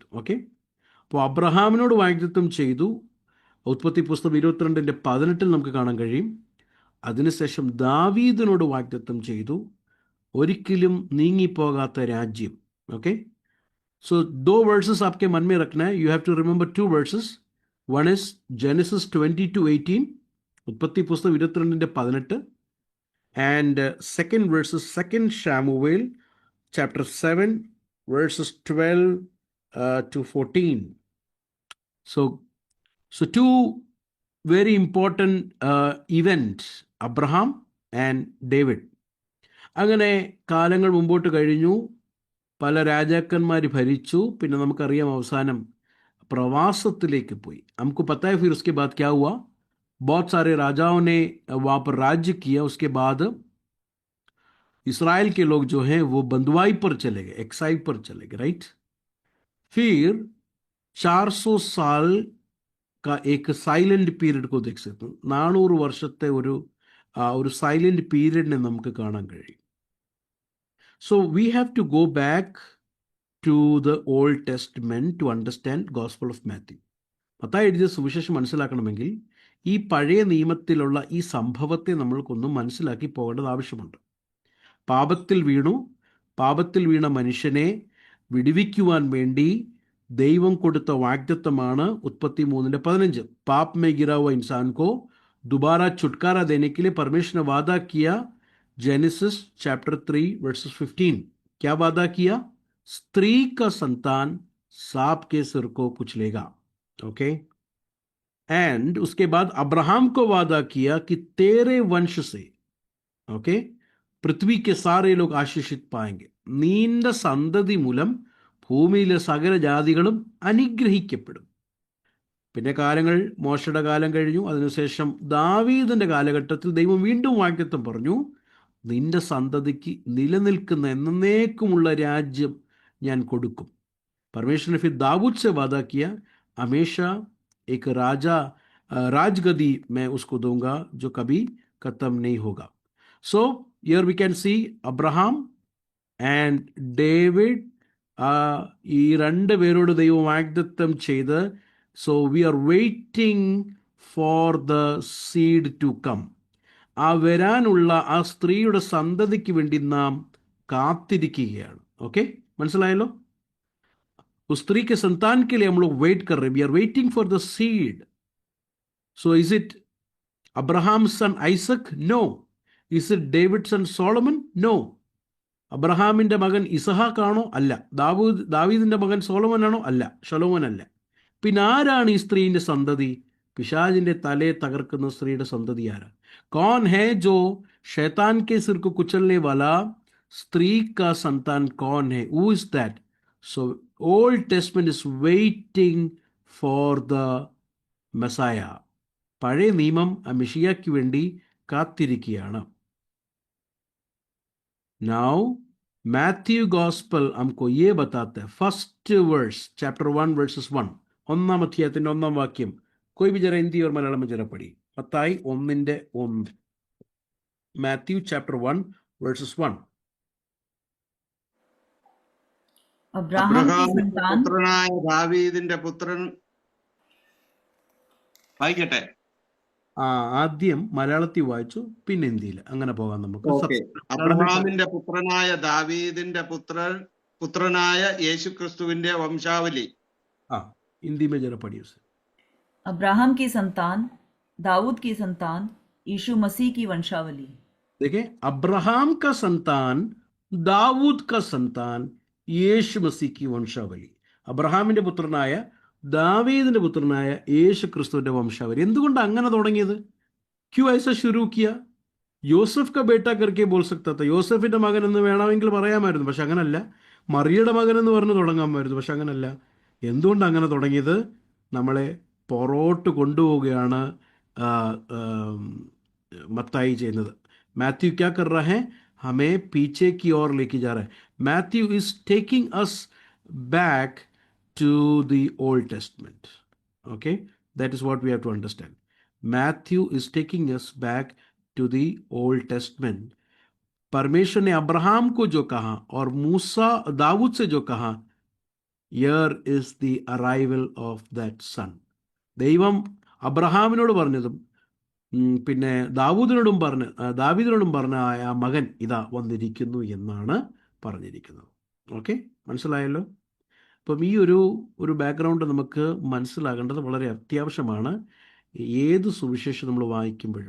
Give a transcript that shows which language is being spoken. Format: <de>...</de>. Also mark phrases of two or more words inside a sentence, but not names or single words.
<ml>ഓക്കെ, അപ്പോൾ അബ്രഹാമിനോട് വാഗ്ദത്തം ചെയ്തു. ഉൽപ്പത്തി പുസ്തകം 22:18 നമുക്ക് കാണാൻ കഴിയും. അതിനുശേഷം ദാവീദിനോട് വാഗ്ദത്തം ചെയ്തു, ഒരിക്കലും നീങ്ങിപ്പോകാത്ത രാജ്യം.</ml> <hi>ओके, सो दो वर्सेस आपके मन में रखना है.</hi> <en>You have to remember two verses. One is Genesis 22:18,</en> <ml>ഉൽപ്പത്തി പുസ്തകം 22:18,</ml> <en>and second verses 2 Samuel chapter 7 verses 12 to 14. So two very important events, Abraham and David.</en> <ml>അങ്ങനെ കാലങ്ങൾ മുമ്പോട്ട് കഴിഞ്ഞു, പല രാജാക്കന്മാർ ഭരിച്ചു. പിന്നെ നമുക്കറിയാം അവസാനം प्रवासത്തിലേക്ക് പോയി.</ml> <hi>हमको पता है फिर उसके बाद क्या हुआ. बहुत सारे राजाओं ने वहाँ पर राज्य किया. उसके बाद इसराइल के लोग जो हैं वो बंदुआई पर चले गए, एक्साइल पर चले गए, राइट. फिर 400 साल का एक</hi> <en>silent period</en> <hi>को देख सकते हैं.</hi> <ml>400 വർഷത്തെ ഒരു സൈലന്റ് പീരിയഡിനെ നമുക്ക് കാണാൻ കഴിയും.</ml> <en>so we have to go back to the Old Testament to understand Gospel of Matthew.</en> <ml>മത്തായി എഴുതിയ സുവിശേഷം മനസ്സിലാക്കണമെങ്കിൽ ഈ പഴയ നിയമത്തിലുള്ള ഈ സംഭവത്തെ നമ്മൾക്കൊന്നും മനസ്സിലാക്കി പോകേണ്ടത് ആവശ്യമുണ്ട്. പാപത്തിൽ വീണ മനുഷ്യനെ വിടുവിക്കുവാൻ വേണ്ടി ദൈവം കൊടുത്ത വാഗ്ദത്തമാണ് ഉൽപ്പത്തി 3:15.</ml> <hi>पाप में गिरा हुआ इंसान को दुबारा छुटकारा देने के लिए परमेश्वर ने वादा किया.</hi> <en>Genesis chapter 3 verses 15.</en> <hi>क्या वादा किया? स्त्री का संतान सांप के सिर को कुचलेगा.</hi> <en>okay, and</en> <hi>उसके बाद अब्राहम को वादा किया कि तेरे वंश से, ओके, पृथ्वी के सारे लोग आशीषित पाएंगे.</hi> <ml>നിന്റെ സന്തതി മൂലം ഭൂമിയിലെ സകല ജാതികളും അനുഗ്രഹിക്കപ്പെടും. പിന്നെ കാലങ്ങൾ, മോശയുടെ കാലം കഴിഞ്ഞു. അതിനുശേഷം ദാവീദിന്റെ കാലഘട്ടത്തിൽ ദൈവം വീണ്ടും വാഗ്ദത്തം പറഞ്ഞു, നിന്റെ സന്തതിക്ക് നിലനിൽക്കുന്ന എന്നേക്കുമുള്ള രാജ്യം ഞാൻ കൊടുക്കും.</ml> <hi>परमेश्वर ने फिर दाऊद से वादा किया, हमेशा एक राजगद्दी मैं उसको दूंगा जो कभी खत्म नहीं होगा.</hi> <en>So here we can see Abraham and David,</en> <ml>ഈ രണ്ട് പേരോട് ദൈവം വാഗ്ദത്തം ചെയ്ത്,</ml> <en>so we are waiting for the seed to come.</en> <ml>ആ വരാനുള്ള ആ സ്ത്രീയുടെ സന്തതിക്ക് വേണ്ടി നാം കാത്തിരിക്കുകയാണ്. ഓക്കെ, മനസ്സിലായല്ലോ?</ml> <hi>उस स्त्री के संतान के लिए हम लोग वेट कर रहे हैं.</hi> <en>we are waiting for the seed. so is it Abraham son Isaac? no. is it David son Solomon? no.</en> <ml>അബ്രഹാമിന്റെ മകൻ ഇസഹാക്കാണോ? അല്ല. ദാവീദിന്റെ മകൻ സോളമൻ ആണോ? അല്ല. ശലോമൻ അല്ല. പിന്നെ ആരാണ് ഈ സ്ത്രീന്റെ സന്തതി? പിശാചിന്റെ തലയെ തകർക്കുന്ന സ്ത്രീയുടെ സന്തതി ആരാ?</ml> <hi>कौन है जो शैतान के सिर को कुचलने वाला स्त्री का संतान कौन है?</hi> <en>Who is that? So Old Testament is waiting for the Messiah.</en> <ml>പഴയ നിയമം ആ മെഷിയായ്ക്ക് വേണ്ടി കാത്തിരിക്കുകയാണ്.</ml> <en>Now Matthew Gospel</en> <hi>हमको ये बताता है.</hi> <en>First verse, chapter 1 verses 1.</en> <ml>ഒന്നാം അധ്യായത്തിന്റെ 1-ാം വാക്യം.</ml> <hi>कोई भी जरा हिंदी और मलयालम में जरा पढ़ी.</hi> <ml>മത്തായി 1:1.</ml> <en>Matthew chapter 1 verses 1.</en> <ml>അബ്രഹാമിന്റെ പുത്രനായ ദാവീദിന്റെ പുത്രൻ. വായിക്കട്ടെ. ആദ്യം മലയാളത്തിൽ വായിച്ചു, പിന്നെ ഹിന്ദിയിൽ, അങ്ങനെ പോകാം നമുക്ക്. അബ്രഹാമിന്റെ പുത്രനായ ദാവീദിന്റെ പുത്രനായ യേശു ക്രിസ്തുവിന്റെ വംശാവലി.</ml> <hi>हिंदी में जरा पढ़िए उसे. अब्राहम की संतान, दाऊद की संतान, यीशु मसीह की वंशावली. देखिए, अब्राहम का संतान, दाऊद का संतान,</hi> <ml>യേശു മസീഹ് की വംശാവലി. അബ്രഹാമിന്റെ പുത്രനായ ദാവീദിന്റെ പുത്രനായ യേശു ക്രിസ്തുവിന്റെ വംശാവലി. എന്തുകൊണ്ട് അങ്ങനെ തുടങ്ങിയത്?</ml> <hi>क्यों ऐसा शुरू किया? यूसुफ का बेटा करके बोल सकता था.</hi> <ml>യോസഫിന്റെ മകൻ എന്ന് വേണമെങ്കിൽ പറയാമായിരുന്നു, പക്ഷെ അങ്ങനല്ല. മറിയയുടെ മകൻ എന്ന് പറഞ്ഞ് തുടങ്ങാമായിരുന്നു, പക്ഷെ അങ്ങനല്ല. എന്തുകൊണ്ട് അങ്ങനെ തുടങ്ങിയത്? നമ്മളെ പുറോട്ട് കൊണ്ടുപോവുകയാണ് മത്തായി ചെയ്യുന്നത്.</ml> <hi>मैथ्यू क्या कर रहा है? हमें पीछे की ओर लेके जा रहा है.</hi> <en>Matthew is taking us back to the Old Testament. Okay, that is what we have to understand. Matthew is taking us back to the Old Testament.</en> <hi>परमेश्वर ने अब्राहम को जो कहा और मूसा दाऊद से जो कहा,</hi> <en>here is the arrival of that son.</en> <ml>ദൈവം അബ്രഹാമിനോട് പറഞ്ഞതും പിന്നെ ദാവീദിനോടും പറഞ്ഞ ആ മകൻ ഇതാ വന്നിരിക്കുന്നു എന്നാണ് പറഞ്ഞിരിക്കുന്നത്. ഓക്കെ, മനസ്സിലായല്ലോ? അപ്പം ഈ ഒരു ബാക്ക്ഗ്രൗണ്ട് നമുക്ക് മനസ്സിലാകേണ്ടത് വളരെ അത്യാവശ്യമാണ് ഏത് സുവിശേഷം നമ്മൾ വായിക്കുമ്പോഴും.</ml>